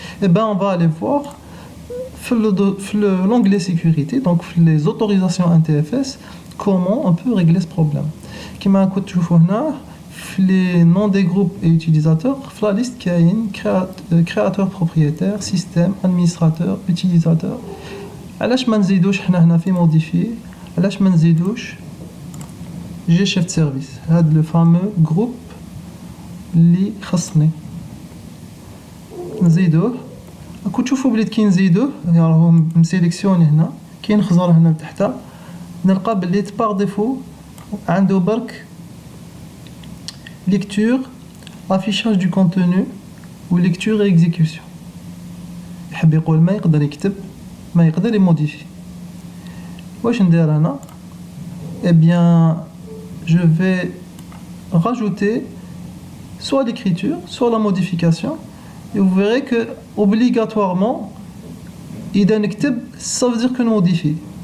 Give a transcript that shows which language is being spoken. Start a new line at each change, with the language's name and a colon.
French: اي بان اون فا لي فوار في l'onglet sécurité، donc في les autorisations NTFS comment on peut régler ce problème. كما كنت تشوفوا هنا في les noms des groupes et utilisateurs في la liste كاين créateur propriétaire système administrateur utilisateur.
Arabic: علاش ما نزيدوش حنا هنا في موديفي، علاش ما نزيدوش جي شيف سيرفيس، هذا لو فامو جروب اللي خصني نزيدوه. راكم تشوفوا بلي كي نزيدوه راهو مسيليكسيوني هنا، كي نخزر هنا لتحت نلقى بلي بار ديفو عنده برك lecture affichage du contenu و lecture et exécution. يحب يقول ما يقدر يكتب ما يقدر يموديفي.
French: واش ندير انا؟ Eh bien je vais rajouter soit l'écriture soit la modification et vous verrez que obligatoirement إذا نكتب ça veut dire que نموديفي.